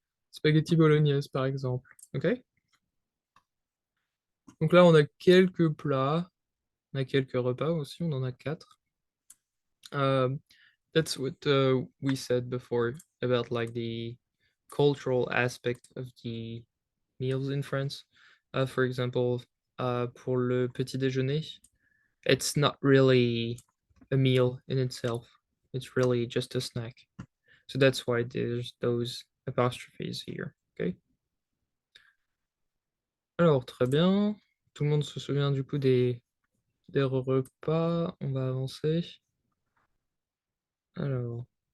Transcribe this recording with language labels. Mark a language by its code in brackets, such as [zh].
[fr] Spaghetti bolognaise, par exemple. Ok? Donc là, on a quelques plats. On a quelques repas aussi. On en a 4. [en] That's what we said before about like the cultural aspect of the meals in France. For example, [fr] pour le petit déjeuner, [en] it's not really a meal in itself. It's really just a snack. So that's why there's those apostrophes here, okay? [fr] Alors, très bien. Tout le monde se souvient du coup des repas. On va avancer. Alors.